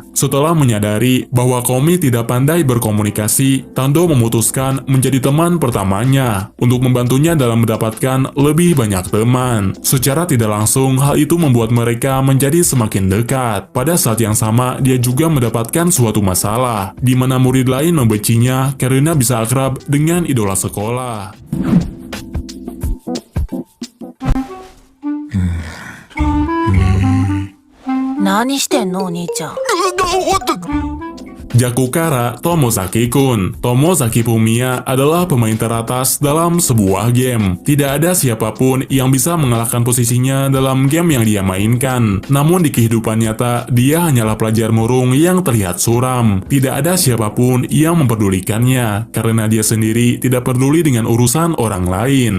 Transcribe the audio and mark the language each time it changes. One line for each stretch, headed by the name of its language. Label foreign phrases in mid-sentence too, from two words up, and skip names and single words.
Indonesian: Setelah menyadari bahwa Komi tidak pandai berkomunikasi, Tando memutuskan menjadi teman pertamanya untuk membantunya dalam mendapatkan lebih banyak teman. Secara tidak langsung, hal itu membuat mereka menjadi semakin dekat. Pada saat yang sama, dia juga mendapatkan suatu masalah, di mana murid lain membencinya karena bisa akrab dengan idola sekolah.
Japanese: Nani shiten no, Oni-chan?
Indonesian: Jakukara Tomozaki-kun. Tomozaki Fumiya adalah pemain teratas dalam sebuah game. Tidak ada siapapun yang bisa mengalahkan posisinya dalam game yang dia mainkan. Namun di kehidupan nyata, dia hanyalah pelajar murung yang terlihat suram. Tidak ada siapapun yang memperdulikannya, karena dia sendiri tidak peduli dengan urusan orang lain.